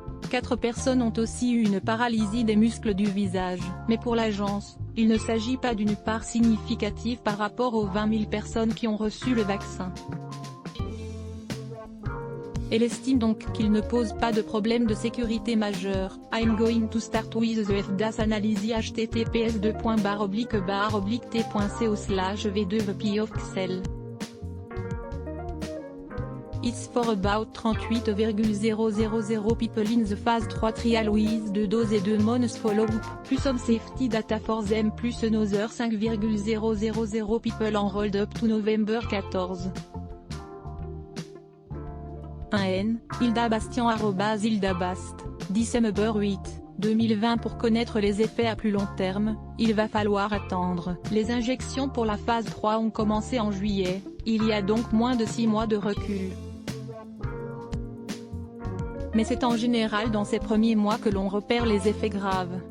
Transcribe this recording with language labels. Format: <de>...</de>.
<fr>4 personnes ont aussi eu une paralysie des muscles du visage, mais pour l'agence, il ne s'agit pas d'une part significative par rapport aux 20 000 personnes qui ont reçu le vaccin. Elle estime donc qu'il ne pose pas de problème de sécurité majeur.</fr> <en>I'm going to start with the FDA's analysis https://t.co/v2vpioxel. It's for about 38,000 people in the phase 3 trial with 2 doses et 2 months follow-up, plus some safety data for them plus another 5,000 people enrolled up to November 14. 1N, Hilda Bastian @HildaBast, December 8, 2020.</en> <fr>Pour connaître les effets à plus long terme, il va falloir attendre. Les injections pour la phase 3 ont commencé en juillet, il y a donc moins de 6 mois de recul. Mais c'est en général dans ces premiers mois que l'on repère les effets graves.</fr>